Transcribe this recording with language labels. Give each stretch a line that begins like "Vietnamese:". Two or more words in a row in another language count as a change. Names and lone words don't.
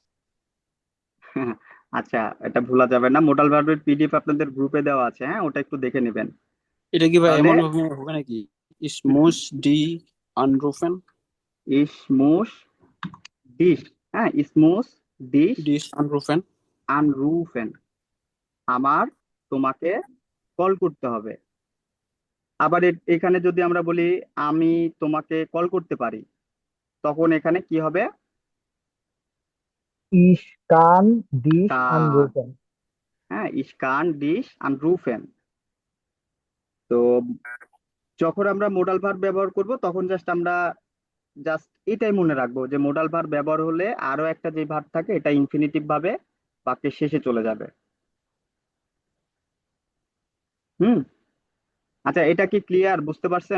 Bangla: আচ্ছা, এটা ভোলা যাবে না।
English: modal verb
Bangla: পিডিএফ আপনাদের গ্রুপে দেওয়া আছে, হ্যাঁ, ওটা একটু দেখে নেবেন। এটা কি ভাই তাহলে এমন হবে হবে নাকি?
German: ich muss di anrufen. ich muss dich, হ্যাঁ, ইসমুস dich Dich anrufen. anrufen,
Bangla: আমার তোমাকে কল করতে হবে। আবার এখানে যদি আমরা বলি আমি তোমাকে কল করতে পারি, তখন এখানে কি হবে?
German: Ich kann dich কান, anrufen. হ্যাঁ, ich kann dich anrufen।
Bangla: তো যখন আমরা
English: modal verb
Bangla: ব্যবহার করব তখন জাস্ট এটাই মনে রাখবো যে
English: modal verb
Bangla: ব্যবহার হলে আরো একটা যে ভার্ব থাকে এটা ইনফিনিটিভ ভাবে বাক্যের শেষে চলে যাবে। হুম। আচ্ছা, এটা কি ক্লিয়ার? বুঝতে পারছেন?